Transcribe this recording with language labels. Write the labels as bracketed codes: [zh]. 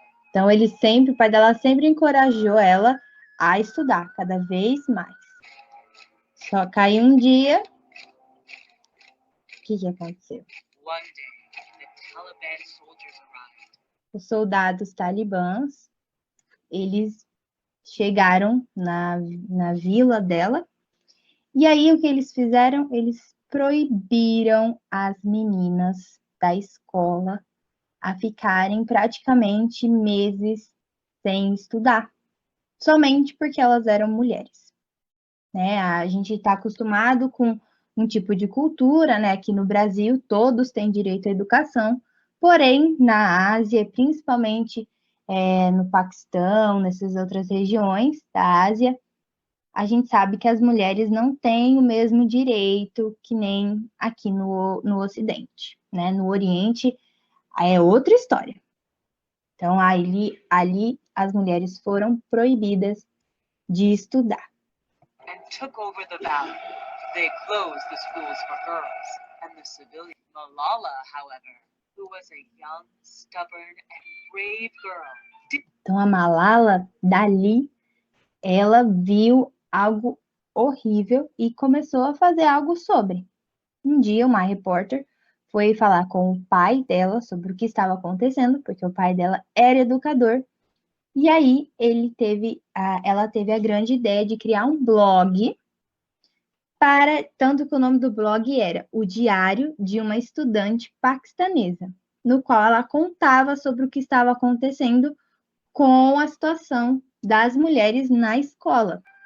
[pt] Então o pai dela sempre encorajou ela a estudar cada vez mais. Só que aí um dia, o que aconteceu? [en] One day, the Taliban soldiers arrived. [pt] Os soldados talibãs, eles chegaram na vila dela, e aí o que eles fizeram? Eles proibiram as meninas da escola a ficarem praticamente meses sem estudar, somente porque elas eram mulheres, né? A gente está acostumado com um tipo de cultura, né? Aqui no Brasil, todos têm direito à educação, porém, na Ásia, principalmente no Paquistão, nessas outras regiões da Ásia, a gente sabe que as mulheres não têm o mesmo direito que nem aqui no Ocidente, né? No Oriente, é outra história. Então, ali as mulheres foram proibidas de estudar. [en] And took over the valley. They closed the schools for girls and the civilians. Malala, however, who was a young, stubborn, and brave girl, [pt] Então, a Malala, dali, ela viu algo horrível e começou a fazer algo sobre. Um dia, uma repórter foi falar com o pai dela sobre o que estava acontecendo, porque o pai dela era educador, e aí ela teve a grande ideia de criar um blog, tanto que o nome do blog era O Diário de uma Estudante Paquistanesa, no qual ela contava sobre o que estava acontecendo com a situação das mulheres na escola.